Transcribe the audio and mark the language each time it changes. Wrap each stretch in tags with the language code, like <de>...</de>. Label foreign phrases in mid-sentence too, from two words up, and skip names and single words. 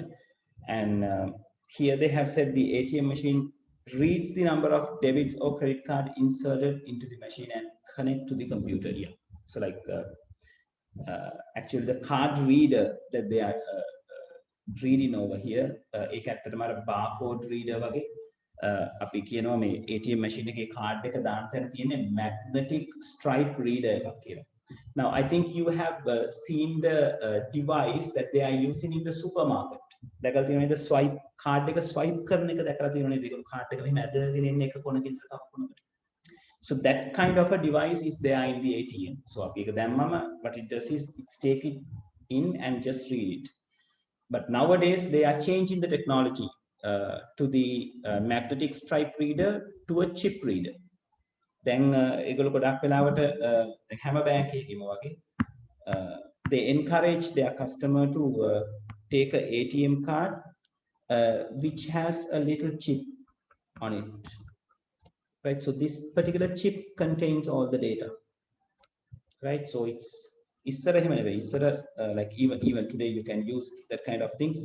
<en>And here they have said the ATM machine reads the number of debits or credit card inserted into the machine and connect to the computer here. So like actually the card reader that they are reading over here,</en> <si>ඒක ඇත්තටම අර</si> <en>barcode reader</en> <si>වගේ අපි කියනවා මේ</si> <en>ATM machine</en> <si>එකේ card එක දාන්න තැන තියෙන්නේ</si> <en>magnetic stripe reader</en> <si>එකක් කියලා.</si> <en>Now I think you have seen the device that they are using in the supermarket.</en> <si>දැකලා තියෙනවද</si> <en>swipe card</en> <si>එක swipe කරන එක දැකලා තියෙනවද? ඒක card එක මෙහෙම ඇදගෙන ඉන්න එක කොනකින් තව කොනකට.</si> <en>So that kind of a device is there in the ATM. So</en> <si>අපි ඒක දැම්මම</si> <en>what it does is it's take it in and just read it. But nowadays they are changing the technology to the magnetic stripe reader to a chip reader. Then</en> <si>ඒගොල්ලෝ ගොඩක් වෙලාවට දැන් හැම බැංක් එකකම වගේ</si> <en>they encourage their customer to take a ATM card which has a little chip on it, right? So this particular chip contains all the data, right? So it's like even today you can use that kind of things.</en>